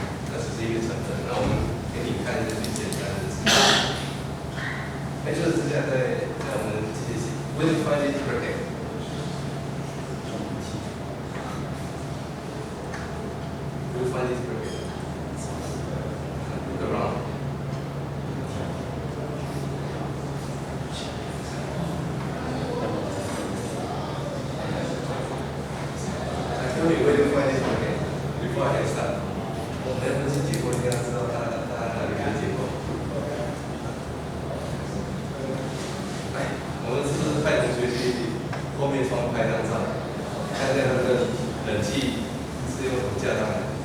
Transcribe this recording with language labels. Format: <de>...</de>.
<zh>这只是一个成分，那我们给你看一下最简单的。就是之前在我们这些</zh> <en>will you find this bracket? Will you find this bracket? Look around. I tell you, where do you find this bracket? Before I can start.</en> <zh>我们分析结构应该知道它哪里的结构。我们是不是派同学去后面窗拍张照，看看那个冷气是用什么架上来？</zh>